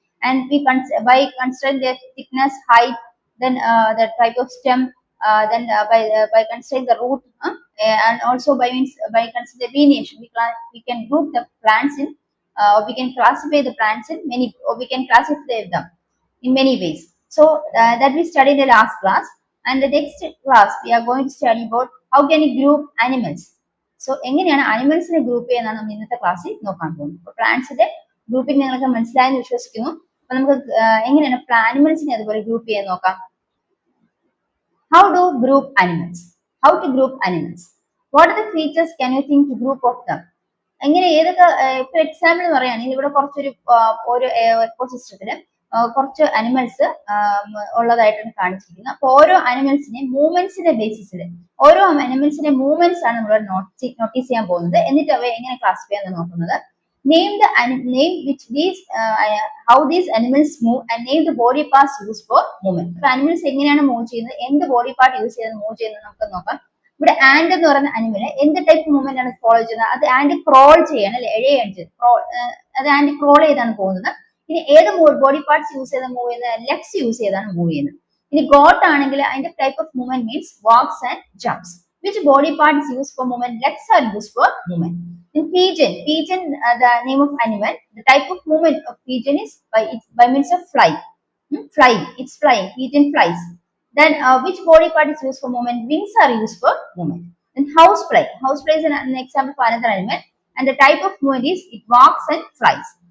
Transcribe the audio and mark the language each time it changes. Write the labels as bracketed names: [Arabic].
[English] And we by considering their thickness, height, then the type of stem, then by considering the root, and also by considering the variation, we can group the plants in. We can classify the plants in many, or we can classify them in many ways. So that we studied in the last class. And the next class we are going to study about how can you group animals. [Malayalam] So എങ്ങനെയാണ് അനിമൽസിനെ group ചെയ്യുന്നതാണ് നമ്മൾ ഇന്നത്തെ ക്ലാസ്സിൽ നോക്കാൻ പോകുന്നത്. അപ്പോൾ പ്ലാന്റ്സിന്റെ grouping നിങ്ങൾക്ക് മനസ്സിലായെന്ന് വിശ്വസിക്കുന്നു. അപ്പൊ നമുക്ക് എങ്ങനെയാണ് അനിമൽസിനെ അതുപോലെ ഗ്രൂപ്പ് ചെയ്യാൻ നോക്കാം. [English] How to group animals? How to group animals? What are the features can you think to group of them? [Malayalam] എങ്ങനെ ഏതൊക്കെ ഇപ്പൊ എക്സാമ്പിൾ പറയുകയാണെങ്കിൽ ഇവിടെ കുറച്ചൊരു ഒരു എക്കോസിസ്റ്റത്തില് കുറച്ച് അനിമൽസ് ഉള്ളതായിട്ടാണ് കാണിച്ചിരിക്കുന്നത്. അപ്പൊ ഓരോ അനിമൽസിനെ മൂവ്മെന്റ്സിന്റെ ബേസിസിൽ ഓരോ അനിമൽസിന്റെ മൂവ്മെന്റ്സ് ആണ് നമ്മൾ നോട്ടീസ് ചെയ്യാൻ പോകുന്നത്. എന്നിട്ട് അവ എങ്ങനെ ക്ലാസിഫൈ ചെയ്യാൻ നോക്കുന്നത്. [English] Name the name which these how these animals move and name the body parts used for movement. [Malayalam] അപ്പൊ അനിമൽസ് എങ്ങനെയാണ് മൂവ് ചെയ്യുന്നത്, എന്ത് ബോഡി പാർട്ട് യൂസ് ചെയ്ത് മൂവ് ചെയ്യുന്നത് നമുക്ക് നോക്കാം. ഇവിടെ ആൻഡ് എന്ന് പറയുന്ന അനിമല് എന്ത് ടൈപ്പ് മൂവ്മെന്റ് ആണ് ഫോളോ ചെയ്യുന്നത്. അത് ആൻഡ് ക്രോൾ ചെയ്യാണ് അല്ലെ, എഴയാണ് അത് ആൻഡ് ക്രോൾ ചെയ്താണ് പോകുന്നത്. ഇനി ഏത് ബോഡി പാർട്സ് യൂസ് ചെയ്ത് മൂവ് ചെയ്യുന്നത്, ലെഗ്സ് യൂസ് ചെയ്താണ് മൂവ് ചെയ്യുന്നത്. ഇനി [English] goat [Malayalam] ആണെങ്കിൽ അതിന്റെ [English] Type of movement means walks and jumps. Which body parts use for movement, legs are use for movement. In pigeon, the name of animal, the type of movement of pigeon is by means of fly. Flying, it's flying. Pigeon flies. Then which body part is used for movement? Wings are used for movement. Then housefly. Housefly is an example for another animal, and the type of movement is it walks and flies.